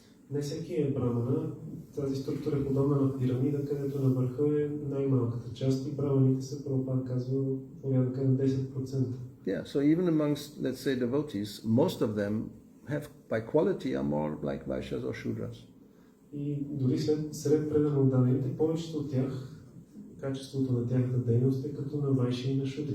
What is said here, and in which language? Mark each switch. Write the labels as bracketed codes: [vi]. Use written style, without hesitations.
[bg] Не всеки е брамана. Тази структура е подобна на пирамида, където на върха е най-малката част и браманите са, Прабхупада казва, порядъка на 10%. [en] Yeah, so even amongst, let's say, devotees, most of them have, by quality, are more like Vaishyas or Shudras. [bg] И дори сред предан отдадените, повечето от тях, качеството на тяхната дейност е като на вайши и на шудри.